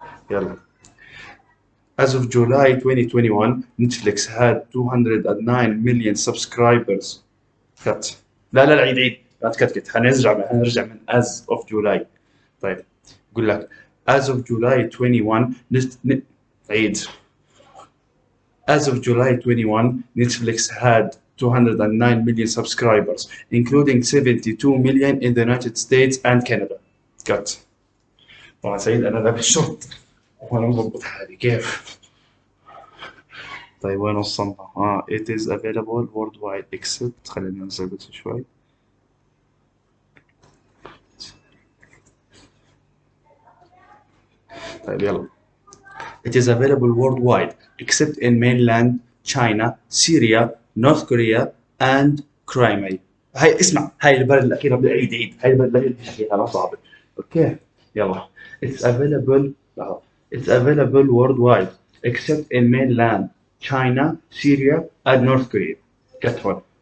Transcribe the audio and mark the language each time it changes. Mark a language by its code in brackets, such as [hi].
[ar] يلا. [en] As of July 2021, Netflix had 209 million subscribers. [ar] Cut. لا عيد لا تكتكت. حنرجع من [en] as of July. [ar] طيب يقول لك [en] as of July 21 [ar] عيد. [en] As of July 21, Netflix had 209 million subscribers, including 72 million in the United States and Canada. Cut. [ar] طبعا سعيد انا لابس شورت وانا مضبط حالي كيف. طيب وين وصلنا؟ [en] it is available worldwide except [ar] خلينا نظبط شوي. طيب يلا. [en] It is available worldwide except in mainland China, Syria, North Korea and Crimea. [ar] هاي اسمع هاي البلد الأخيرة بدي عيد هاي البلد الأخيرة اللي حكيتها لا صعبة. أوكي يلا. [en] It's available It's available worldwide except in mainland China, Syria and North Korea. Get one.